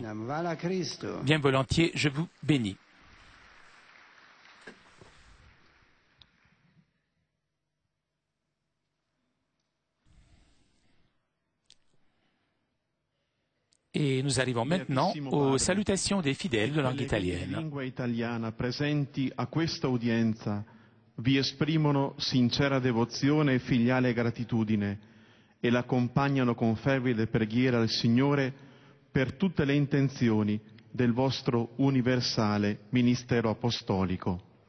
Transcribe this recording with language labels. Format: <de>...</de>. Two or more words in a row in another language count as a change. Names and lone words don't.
<fr>Bien volontiers, je vous bénis. Et nous arrivons maintenant aux salutations des fidèles de langue italienne.</fr> <it>Lingua italiana presenti a questa udienza vi esprimono sincera devozione e filiale gratitudine e l'accompagnano con fervide preghiere al Signore per tutte le intenzioni del vostro universale ministero apostolico.</it>